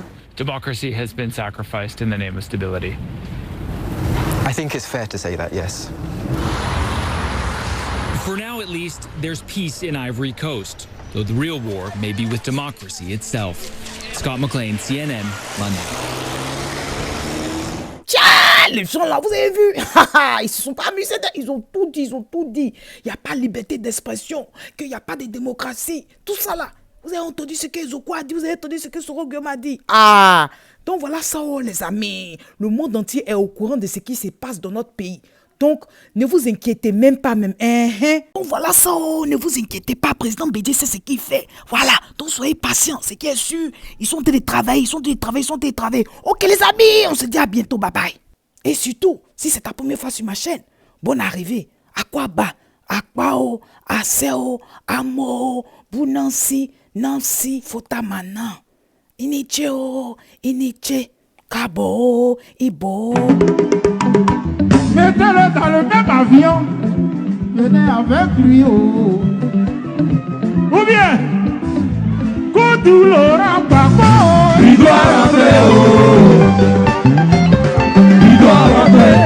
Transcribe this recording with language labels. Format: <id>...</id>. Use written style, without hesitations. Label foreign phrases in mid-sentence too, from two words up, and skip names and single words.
<en>Democracy has been sacrificed in the name of stability. I think it's fair to say that, yes. For now, at least, there's peace in Ivory Coast, though the real war may be with democracy itself. Scott McLean, CNN, London.</en> <fr>Les gens là, vous avez vu, ils se sont pas amusés, ils ont tout dit, Il n'y a pas de liberté d'expression, qu'il n'y a pas de démocratie, tout ça là. Vous avez entendu ce que Zoko a dit, vous avez entendu ce que Sorogum a dit. Ah, donc voilà ça, oh, les amis. Le monde entier est au courant de ce qui se passe dans notre pays. Donc, ne vous inquiétez même pas, même. Donc voilà ça, oh, ne vous inquiétez pas, président Bédié, c'est ce qu'il fait. Voilà, donc soyez patients, c'est qui est sûr. Ils sont télétravaillés, Ok les amis, on se dit à bientôt,</fr> <en>bye bye.</en> <fr>Et surtout, si c'est ta première fois sur ma chaîne, bonne arrivée.</fr> <bci>Akwaba, Akwao, Aseo, Amo, Bunansi, Nansi, Fotamana.</bci> <dyu>Inicheo, Iniche, Kabo, Ibo.</dyu> <fr>Mettez-le dans le même avion. Venez avec lui. Ou bien, Koudou Laurent Gbagbo. Il doit rentrer. Il doit rentrer.</fr>